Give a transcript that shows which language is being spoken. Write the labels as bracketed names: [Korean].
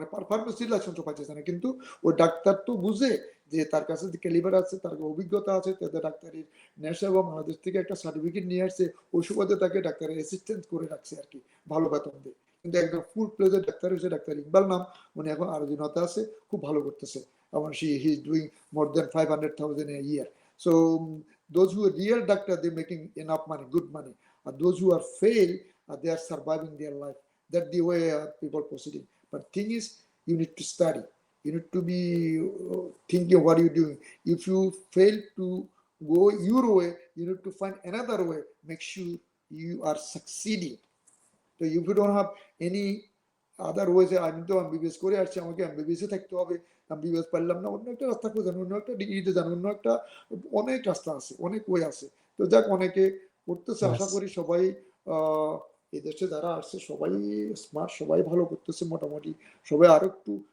[Bangla] ফার্মেসির licence পাইতেছে না, কিন্তু ওই ডাক্তার তো বুঝে যে তার কাছে যে ক্যালিবার আছে, তার অভিজ্ঞতা আছে, তাদের ডাক্তারের নেশা, এবং বাংলাদেশ থেকে একটা সার্টিফিকেট নিয়ে আসছে, ওই সুবাদে তাকে ডাক্তারের অ্যাসিস্ট্যান্ট করে রাখছে আর কি, ভালো বেতন দিয়ে। কিন্তু একদম ফুল প্লেজের ডাক্তার হয়েছে, ডাক্তার ইকবাল নাম, উনি এখন আরো দিনতে আছে, খুব ভালো করতেছে, এবং [English] He is doing more than 500,000 a year. So those who are real doctor, they're making enough money, good money, and those who are fail, they are surviving their life. That's the way people proceeding. But thing is, you need to study. You need to be thinking what you're doing. If you fail to go your way, you need to find another way. Make sure you are succeeding. So if you don't have any other ways, [Bangla] আমি তো MBBS করে আসছি, আমাকে MBBS এ থাকতে হবে, MBBS পারলাম না, অন্য একটা রাস্তা খুঁজে, অন্য একটা ডিগ্রিতে যান, অন্য একটা, অনেক রাস্তা আছে, অনেক ওয়ে আছে। তো যাক, অনেকে করতেছে, আশা [English] Yes. [Bangla] করি সবাই এই দেশে যারা আসছে সবাই স্মার্ট, সবাই ভালো করতেছে মোটামুটি, সবাই আরো একটু